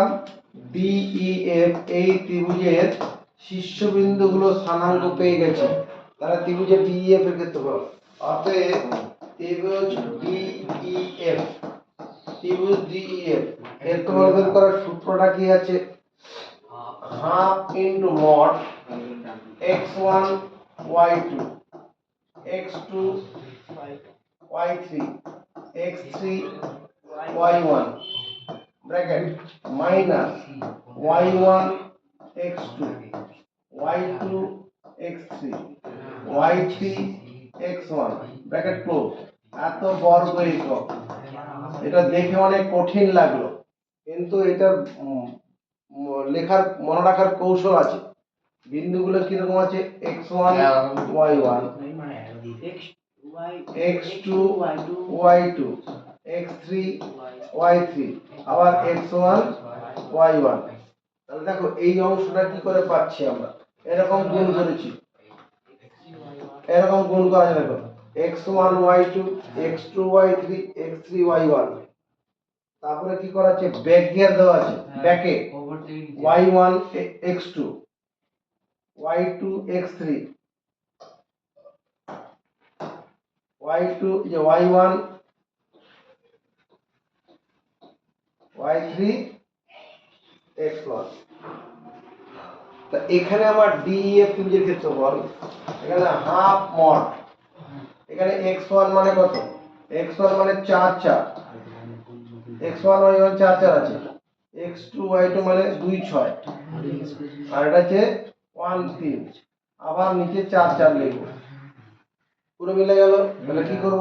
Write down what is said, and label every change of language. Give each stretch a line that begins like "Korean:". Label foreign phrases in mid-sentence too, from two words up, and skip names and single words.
Bangla: ডিইএফ এই ত্রিভুজের শীর্ষবিন্দুগুলো স্থানাঙ্ক পেয়ে গেছি। তাহলে ত্রিভুজের ডিইএফ এর ক্ষেত্রফল, অতএব ত্রিভুজ ডিইএফ, ত্রিভুজ ডিইএফ ক্ষেত্রফল বের করার সূত্রটা কি আছে?
English: half into mod
Bangla: x1 y2 x2 y3 x3 y1
English: bracket minus
Bangla: y1 x2 y2 x3 y3 x1
English: bracket close.
Bangla: এত বর্গ একক। এটা দেখে অনেক কঠিন লাগলো, কিন্তু এটা লেখার মনে রাখার কৌশল আছে। বিন্দুগুলো কিরকম আছে? x1 y1 x2 y2 x3 y3 আবার x1 y1। তাহলে দেখো এই অংশটা কি করে পাচ্ছি আমরা? এরকম গুণ করেছি, এরকম গুণ করা যায়। দেখো x1 y2 x2 y3 x3 y1, তারপরে কি করা আছে?
English: back gear
Bangla: দেওয়া আছে, ব্যাকে y1 x2 y2 x3 y2 যে y1 y3 x1। তা এখানে আমার ডিইএফ ত্রিভুজের ক্ষেত্রফল, এখানে
English: half mod,
Bangla: এখানে x1 মানে কত? x1 মানে 4 4, x1 y1 4 4 আছে, x2 y2 মানে 2 6, আর এটা হচ্ছে 1 3, আবার নিচে 4 4 লিখব, পুরো মিলে গেল। তাহলে কি করব?